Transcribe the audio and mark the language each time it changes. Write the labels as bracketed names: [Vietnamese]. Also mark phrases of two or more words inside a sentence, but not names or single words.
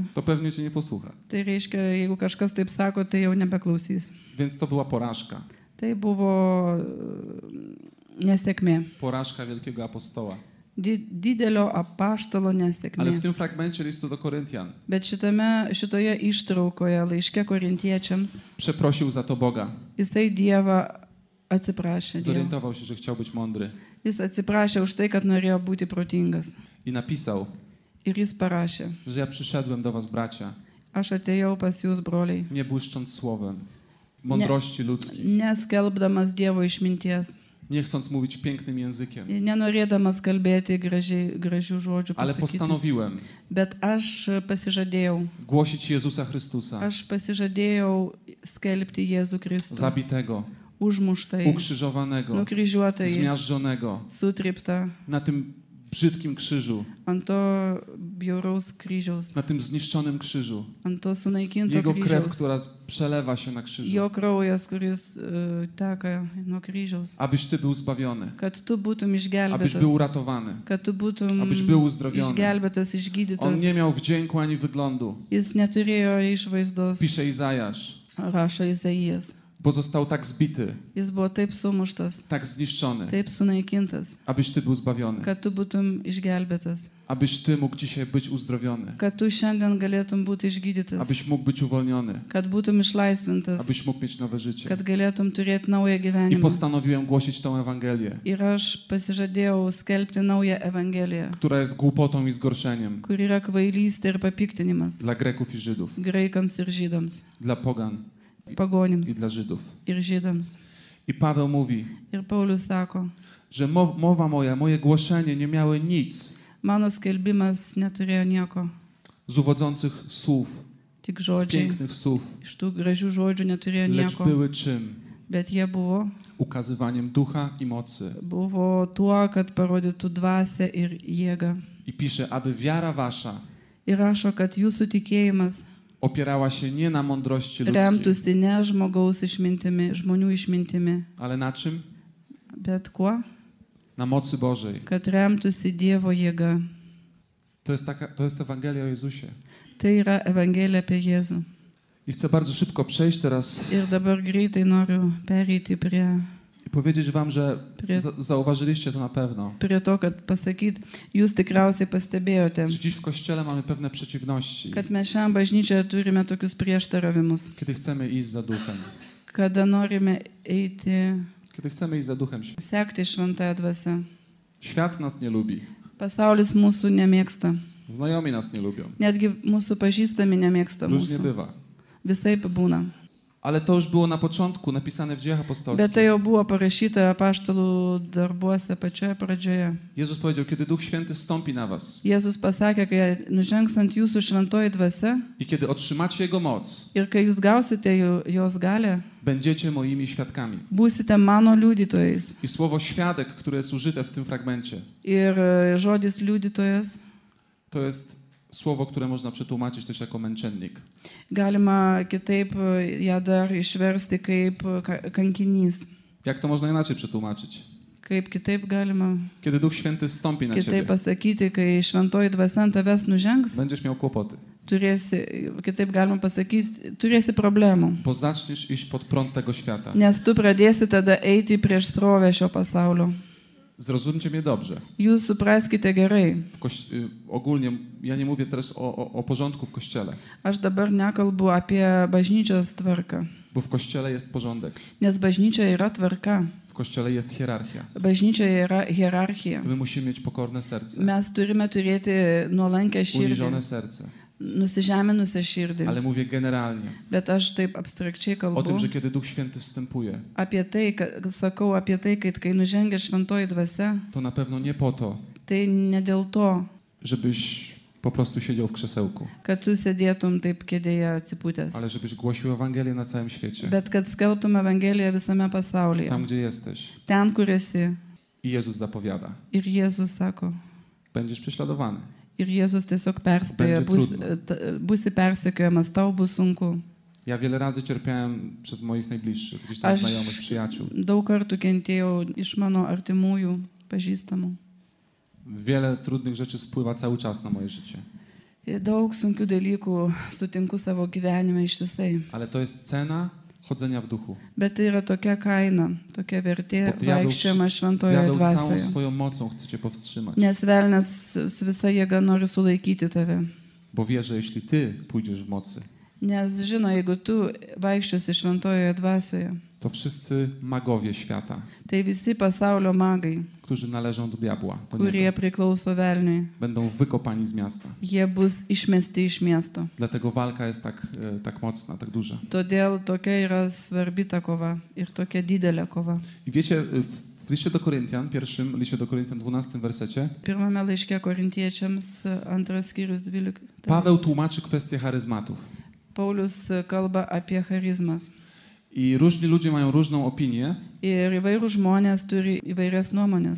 [Polish] to pewnie cię nie posłucha. [Lithuanian] Tai reiškia, jeigu kažkas taip sako, tai jau nebeklausys. [Polish] Więc to była porażka. [Lithuanian] Tai buvo nesėkmė. [Polish] Porażka wielkiego apostoła. [Lithuanian] Didelio apaštalo [Polish] Ale [Lithuanian] nesėkmė. [Polish] w tym fragmencie listu do Koryntian [Lithuanian] Bet šitoje ištraukoje laiške korintiečiams [Polish] przeprosił za to Boga. [Lithuanian] jisai Dievą atsiprašė. Dievo. [Polish] Zorientował się, że chciał być mądry. [Lithuanian] Jis atsiprašė už tai, kad norėjo būti protingas. [Polish] I napisał, [Lithuanian] Ir jis parašė, [Polish] że ja przyszedłem do was, bracia, [Lithuanian] aš atėjau pas jūs, broliai, [Polish] nie błyszcząc słowem mądrości ludzkiej, [Lithuanian] neskelbdamas Dievo išminties, [Polish] nie chcąc mówić pięknym językiem, [Lithuanian] nenorėdamas kalbėti gražių žodžių, [Polish] ale [Lithuanian] pasakyti. [Polish] postanowiłem [Lithuanian] Bet aš pasižadėjau, [Polish] głosić Jezusa Chrystusa, [Lithuanian] aš pasižadėjau skelbti Jėzų Kristų, [Polish] zabitego, [Lithuanian] užmuštai, [Polish] ukrzyżowanego, [Lithuanian] nukryžiuotai, [Polish] zmiażdżonego [Lithuanian] sutryptą [Polish] na tym brzydkim krzyżu, [Lithuanian] ant to bjauraus kryžiaus, [Polish] na tym zniszczonym krzyżu. [Lithuanian] ant to sunaikinto [Polish] Jego krew, [Lithuanian] kryžiaus, [Polish] która przelewa się na krzyżu. [Lithuanian] jo kraujas, kuris teka nuo kryžiaus, [Polish] Abyś Ty był zbawiony, [Lithuanian] kad tu būtum [Polish] abyś [Lithuanian] išgelbėtas, [Polish] był uratowany, [Lithuanian] kad tu būtum [Polish] abyś był uzdrowiony. [Lithuanian] išgelbėtas, [Polish] On [Lithuanian] išgydytas. [Polish] nie miał wdzięku ani wyglądu. [Lithuanian] Jis neturėjo išvaizdos, [Polish] Pisze Izajasz, [Lithuanian] rašo Izaijas. [Polish] bo został tak zbity, [Lithuanian] Jis buvo taip sumuštas, [Polish] tak zniszczony, [Lithuanian] taip sunaikintas, [Polish] abyś Ty był zbawiony, [Lithuanian] kad tu būtum išgelbėtas, [Polish] abyś Ty mógł dzisiaj być uzdrowiony, [Lithuanian] kad tu šiandien galėtum būti išgydytas, [Polish] abyś mógł być uwolniony, [Lithuanian] kad būtum išlaisvintas, [Polish] abyś mógł mieć nowe życie. [Lithuanian] kad galėtum turėti naują [Polish] I [Lithuanian] gyvenimą. [Polish] postanowiłem głosić tą Ewangelię, [Lithuanian] Ir aš pasižadėjau skelbti naują Evangeliją, [Polish] która jest głupotą i zgorszeniem [Lithuanian] kur yra kvailystė ir papiktinimas [Polish] dla Greków i Żydów, [Lithuanian] graikams ir žydams, [Polish] dla pogan [Lithuanian] pagonims [Polish] i dla Żydów. [Lithuanian] ir žydams. [Polish] I Paweł mówi, [Lithuanian] Ir Paulius sako, [Polish] że mowa moja, moje głoszenie nie miały nic [Lithuanian] mano skelbimas neturėjo nieko, [Polish] z uwodzących słów, [Lithuanian] tik [Polish] z [Lithuanian] žodžiai. [Polish] pięknych słów, [Lithuanian] Iš tų gražių žodžių neturėjo [Polish] lecz [Lithuanian] nieko, [Polish] były czym? [Lithuanian] bet jie buvo [Polish] Ukazywaniem ducha i mocy. [Lithuanian] tuo, kad parodytų dvasę ir jėgą. [Polish] I pisze, aby wiara wasza [Lithuanian] Ir rašo, kad jūsų tikėjimas [Polish] opierała się nie na mądrości ludzkiej, [Lithuanian] remtųsi ne žmogaus išmintimi, žmonių išmintimi, [Polish] ale na czym? [Lithuanian] bet kuo, [Polish] Na mocy Bożej. [Lithuanian] kad remtųsi Dievo jėga. [Polish] To jest Ewangelia o Jezusie. [Lithuanian] Tai yra Evangelija apie Jėzų. [Polish] I chcę bardzo szybko przejść teraz [Lithuanian] Ir dabar greitai noriu pereiti [Polish] i powiedzieć wam, że [Lithuanian] Prie- [Polish] zauważyliście to na pewno, [Lithuanian] prie to, kad pasakyti, jūs tikriausiai pastebėjote, [Polish] że dziś w Kościele mamy pewne przeciwności, [Lithuanian] kad mes šiandien bažnyčioje turime tokius prieštaravimus, [Polish] kiedy chcemy iść za duchem. [Lithuanian] kada norime eiti, [Polish] Kiedy chcemy iść za duchem. [Lithuanian] sekti šventąją dvasią. [Polish] Świat nas nie lubi. [Lithuanian] Pasaulis mūsų nemėgsta. [Polish] Znajomi nas nie lubią. [Lithuanian] Netgi mūsų pažįstami nemėgsta [Polish] Różnie [Lithuanian] mūsų. [Polish] bywa. [Lithuanian] Visaip būna. [Polish] Ale to już było na początku napisane w Dziejach [Lithuanian] Bet tai [Polish] Apostolskich. [Lithuanian] jau buvo parašyta apaštalų darbuose pačioje pradžioje. [Polish] Jezus powiedział, kiedy Duch Święty stąpi na was [Lithuanian] Jėzus pasakė, kai nužengs ant jūsų šventoji dvasia [Polish] i kiedy otrzymacie Jego moc, [Lithuanian] ir kai jūs gausite jos galę, [Polish] będziecie moimi świadkami. [Lithuanian] būsite mano liudytojais. [Polish] I słowo świadek, które jest użyte w tym fragmencie, [Lithuanian] Ir žodis liudytojas [Polish] to jest słowo, które można przetłumaczyć też jako męczennik. [Lithuanian] galima kitaip ją dar išversti kaip kankinys. [Polish] Jak to można inaczej przetłumaczyć? [Lithuanian] Kaip kitaip galima [Polish] Kiedy Duch Święty stąpi na [Lithuanian] kitaip [Polish] ciebie, [Lithuanian] pasakyti, kai šventoji dvasia ant tavęs nužengs, [Polish] będziesz miał kłopoty. [Lithuanian] turėsi, kitaip galima pasakyti, turėsi problemų. [Polish] Bo zaczniesz iść pod prąd tego świata. [Lithuanian] Nes tu pradėsi tada eiti prieš srovę šio pasaulio. [Polish] Zrozumcie mnie dobrze. [Lithuanian] Jūs supraskite gerai. [Polish] Ogólnie, ja nie mówię teraz o porządku w Kościele, [Lithuanian] Aš dabar nekalbu apie bažnyčios tvarką. [Polish] bo w Kościele jest porządek. [Lithuanian] Nes bažnyčia yra tvarka. [Polish] W Kościele jest hierarchia. [Lithuanian] Bažnyčioje yra hierarchija. [Polish] My musimy mieć pokorne serce, [Lithuanian] Mes turime turėti nuolankę širdį, [Polish] uniżone serce. [Lithuanian] nusižeminusią širdį. [Polish] Ale mówię generalnie [Lithuanian] Bet aš taip abstrakčiai [Polish] o [Lithuanian] kalbu [Polish] tym, że kiedy Duch Święty wstępuje, [Lithuanian] apie tai, sakau apie tai, kad kai nužengia šventoji dvasia, [Polish] to na pewno nie po to, [Lithuanian] tai ne dėl to, [Polish] żebyś po prostu siedział w krzesełku, [Lithuanian] kad tu sėdėtum taip kėdėje atsipūtęs, [Polish] ale żebyś głosił Ewangelię na całym świecie, [Lithuanian] bet kad skelbtum Evangeliją visame pasaulyje, [Polish] tam gdzie jesteś. [Lithuanian] ten, kur esi. [Polish] I Jezus zapowiada, [Lithuanian] Ir Jėzus sako. [Polish] będziesz prześladowany. [Lithuanian] Ir Jėzus tiesiog perspėja, [Polish] Będzie trudno. [Lithuanian] būsi persekiojamas, tau bus sunku. [Polish] Ja wiele razy cierpiałem przez moich najbliższych, gdzieś tam [Lithuanian] Aš [Polish] znajomych, przyjaciół. [Lithuanian] daug kartų kentėjau iš mano artimųjų, pažįstamų. [Polish] Wiele trudnych rzeczy spływa cały czas na moje życie. [Lithuanian] Daug sunkių dalykų sutinku savo gyvenime ištisai. [Polish] Ale to jest cena chodzenia w duchu. [Lithuanian] Bet tai yra tokia kaina, tokia vertė [Polish] Bo diabeł [Lithuanian] vaikščiojama šventoje [Polish] całą [Lithuanian] dvasioje. [Polish] swoją mocą chce cię powstrzymać. [Lithuanian] Nes velnas su visa jėga nori sulaikyti tave. [Polish] Bo wie, że jeśli ty pójdziesz w mocy, [Lithuanian] Nes žino, jeigu tu vaikščiosi šventoje dvasioje, [Polish] to wszyscy magowie świata, [Lithuanian] tai visi pasaulio magai, [Polish] którzy należą do diabła, do [Lithuanian] kurie [Polish] niego, [Lithuanian] priklauso velniui, [Polish] będą wykopani z miasta. [Lithuanian] jie bus išmesti iš miesto. [Polish] Dlatego walka jest tak mocna, tak duża. [Lithuanian] Todėl tokia yra svarbi ta kova ir tokia didelė kova. [Polish] I wiecie, w liście do Koryntian, pierwszym liście do Koryntian, 12 wersecie, [Lithuanian] Pirmame laiške korintiečiams, 2 skyrius 12. [Polish] Paweł tłumaczy kwestię charyzmatów. [Lithuanian] Paulius kalba apie charizmas. [Polish] I różni ludzie mają różną opinię, [Lithuanian] Ir įvairūs žmonės turi įvairias nuomonės.